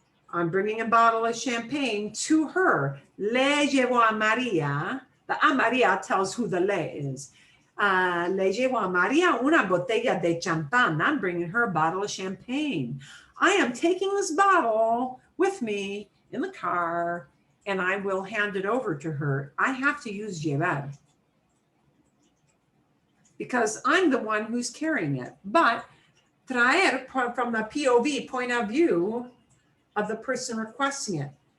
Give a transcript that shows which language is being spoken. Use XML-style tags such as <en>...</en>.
<en>I'm bringing a bottle of champagne to her.</en> <es>Le llevo a María.</es> <en>The a María tells who the le is.</en> <es>Le llevo a María una botella de champán.</es> <en>I'm bringing her a bottle of champagne. I am taking this bottle with me in the car and I will hand it over to her. I have to use llevar because I'm the one who's carrying it. But traer from the POV, point of view, of the person requesting it.</en>